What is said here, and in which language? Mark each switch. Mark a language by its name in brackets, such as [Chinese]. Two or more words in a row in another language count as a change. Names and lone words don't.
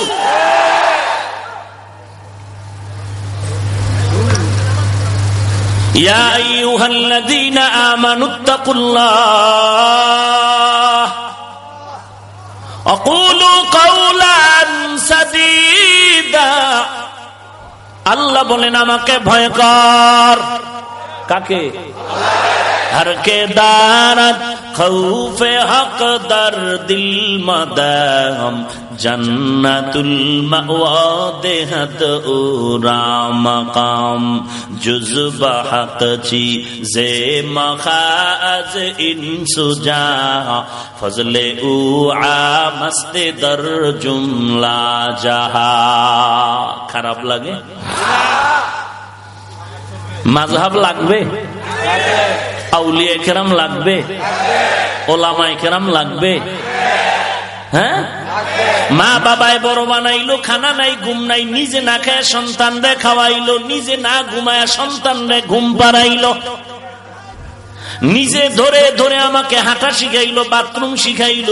[Arabic] يا أيها الذين آمنوا اتقوا الله قولوا قولا سديدا. [Bangla] আল্লাহ বলেন, আমাকে ভয় কর। কাকে? [Persian] هر که دارد خوف حق در دل مدام، جنت المأوى دهد او را مقام، جز حق چیز مخواه این سو جا، فضل او هست در جمله جهان. [Bangla] খারাপ লাগে? মাযহাব লাগবে? আউলিয়া কেরাম লাগবে, ওলামায়ে কেরাম লাগবে। হ্যাঁ, মা বাবায় বড় বানাইলো, খানা নাই ঘুম নাই, নিজে না খায় সন্তান রে খাওয়াইলো, নিজে না ঘুমায় সন্তান রে ঘুম পাড়াইলো, নিজে ধরে ধরে আমাকে হাঁটা শিখাইলো, বাথরুম শিখাইলো।